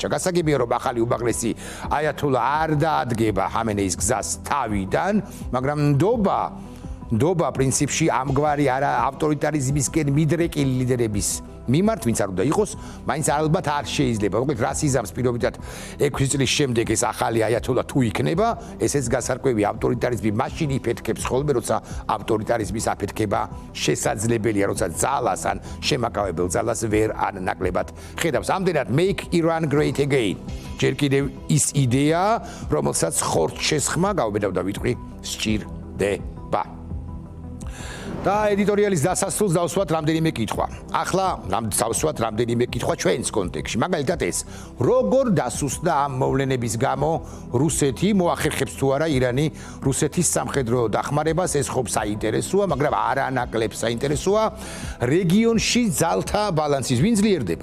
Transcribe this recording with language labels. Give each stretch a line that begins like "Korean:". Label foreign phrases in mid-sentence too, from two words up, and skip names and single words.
Georgian: გასაგებია რომ ახალი უმაღლესი აიათოლა არ დაადგება ხამენეის გზას თავიდან, მაგრამ ნდობა ნდობა პრინციპში ამგვარი არა ავტორიტარიზმისკენ მიდრეკილი ლიდერების მიმართ, ვინც არ უნდა იყოს, მაინც ალბათ არ შეიძლება. მოკლედ რასიზმს პირობითად 6 წლის შემდეგ ეს ახალი აიათოლა თუ იქნება, ესეც გასარკვევი ავტორიტარიზმი მაშინ იფეთქებს ხოლმე, როცა ავტორიტარიზმის აფეთქება შესაძლებელია, როცა ძალას ან შემაკავებელ ძალას ვერ ან ნაკლებად ხედავს. ამდენად
English: make Iran great again.
Georgian: ჯერ კიდევ ის იდეა, რომელსაც ხორცშესხმა გავბედავდა ვიტყვი სჭირდება. და ედიტორიალის დასასრულს დავსვათ რამდენიმე კითხვა. ახლა დავსვათ რამდენიმე კითხვა ჩვენს კონტექსტში. მაგალითად ეს, როგორ დასუსტდა ამ მოვლენების გამო რუსეთი, მოახერხებს თუ არა ირანი რუსეთის სამხედრო დახმარებას, ეს ხო საინტერესოა, მაგრამ არანაკლებ საინტერესოა რეგიონში ძალთა ბალანსის ვინ ძლიერდება.